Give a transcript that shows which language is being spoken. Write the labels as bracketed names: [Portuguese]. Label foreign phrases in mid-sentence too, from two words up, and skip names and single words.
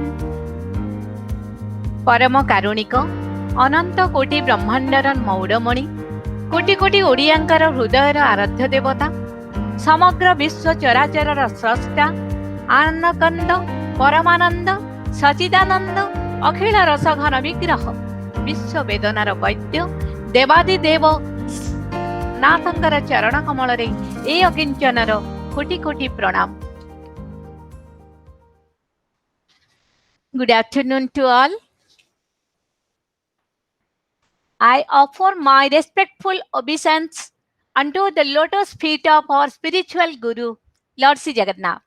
[Odia] ପରମ କାରୁଣିକ ଅନନ୍ତ କୋଟି ବ୍ରହ୍ମାଣ୍ଡର ମୌଡ଼ମଣି କୋଟି କୋଟି ଓଡ଼ିଆଙ୍କର ହୃଦୟର ଆରାଧ୍ୟ ଦେବତା ସମଗ୍ର ବିଶ୍ୱ ଚରାଚରର ସ୍ରଷ୍ଟା ଆନନ୍ଦକନ୍ଦ ପରମାନନ୍ଦ ସଚ୍ଚିଦାନନ୍ଦ ଅଖିଳ ରସଘନ ବିଗ୍ରହ ବିଶ୍ୱ ବେଦନାର ବୈଦ୍ୟ ଦେବାଦିଦେବ ନାଥଙ୍କର ଚରଣ କମଳ ରେ ଏ ଅକିଞ୍ଚନର କୋଟି କୋଟି ପ୍ରଣାମ। [English] Good afternoon to all. I offer my respectful obeisance unto the lotus feet of our spiritual Guru, Lord Sri Jagannath.